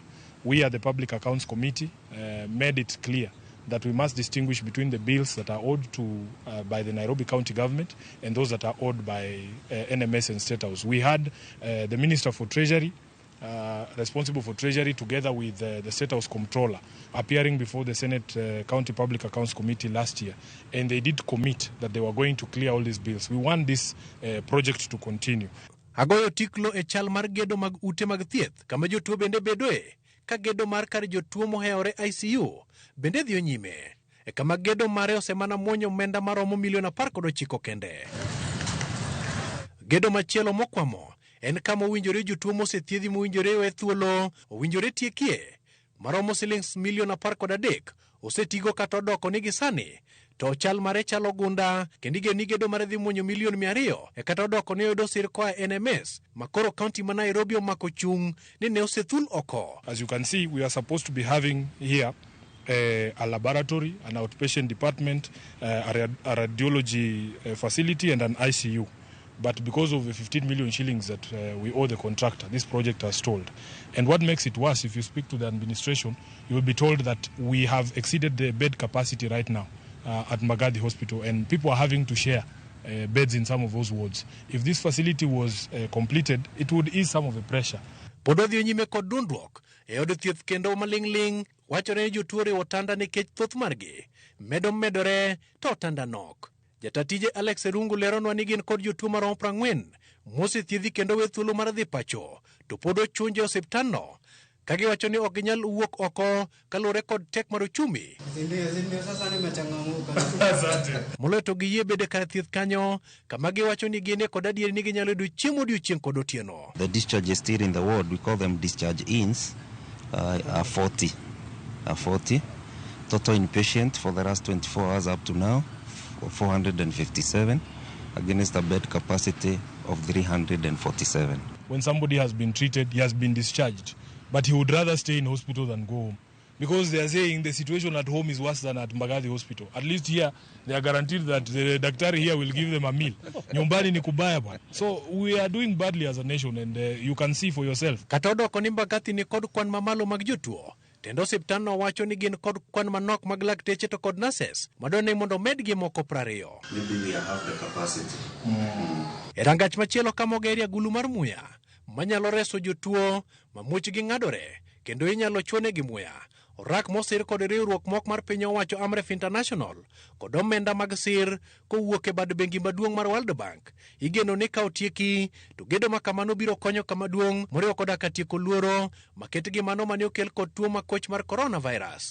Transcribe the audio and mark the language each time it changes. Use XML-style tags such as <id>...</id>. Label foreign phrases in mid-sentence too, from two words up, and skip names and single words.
<en>We at the Public Accounts Committee made it clear that we must distinguish between the bills that are owed to by the Nairobi County government and those that are owed by NMS and State House. We had the Minister for Treasury, responsible for Treasury, together with the State House Comptroller, appearing before the Senate County Public Accounts Committee last year, and they did commit that they were going to clear all these bills. We want this project to continue.</en> <luo>Agoyo tiklo e chal mar gedo mag ute mag thieth kama jotuo bende bedoe, ka gedo mar kar jotuo mohewore ICU bende dhi nyime kama gedo mare osemana muonyo omenda maromo $19 kende. Gedo machielo mokwamo en kama owinjore jotuo mosethiedhi mowinjore we thuolo owinjore tiekie maromo $13 osetigo kata odoko nigi sani to chal mare chalo gunda kendo ni gedo mare dhi muonyo $200,000 kata odoko ne yudo sir koa NMS makoro county ma Nairobi omako chung ni ne osethul oko.</luo> <en>As you can see, we are supposed to be having here a laboratory, an outpatient department, a radiology facility and an ICU. But because of the 15 million shillings that we owe the contractor, this project has stalled. And what makes it worse, if you speak to the administration, you will be told that we have exceeded the bed capacity right now at Mbagathi Hospital, and people are having to share beds in some of those wards. If this facility was completed, it would ease some of the pressure.</en> <luo>Pododhi nyime kod dundruok e od thieth kendo malingling wachore ni jotuo riwo otanda nikech thoth margi medo medore to otanda nok. Jatatije Alex Rungu leronwa ni gin kod jotuo maromo 40 mosethiedhi kendo we thuolo mar dhi pacho to pod ochunje osiptalno kagiwacho ni ok ginyal wuok oko kalure kod tek mar uchumi. Moloyo to giyie bede kar thieth kanyo kama giwacho ni gine kod adieri ni ginyalo yudo chiemo odiechieng' kod otieno.</luo> <en>The discharge is still in the ward. We call them discharge ins. Are 40. Total inpatient for the last 24 hours up to now, 457 against a bed capacity of 347. When somebody has been treated, he has been discharged, but he would rather stay in hospital than go home, because they are saying the situation at home is worse than at Mbagathi Hospital. At least here, they are guaranteed that the daktari here will give them a meal.</en> <sw>Nyumbani ni kubaya bwana.</sw> <en>So we are doing badly as a nation, and you can see for yourself.</en> <luo>Katodo koni Mbagathi ni kod kwan mamalo mag jotuo. Tendo osiptalno wacho ni gin kod kwan manok mag lakteche to kod nurses madone mondo medgi moko 20.</luo> <en>Maybe we have the capacity.</en> <luo>E rangach machielo kama ogeria gulu mar muya manyalo reso jotuo mamuchgi ng'adore kendo inyalo chwonegi muya. Orak mosir kod riwruok mok mar piny owacho Amref International kod omenda mag sir kowuok e bad bengi maduong' mar World Bank igeno ni ka otieki to gedo makamano biro konyo kama duong' moriwo koda ka tieko luoro maketgi mano mane okel kod tuo makoch mar coronavirus.</luo>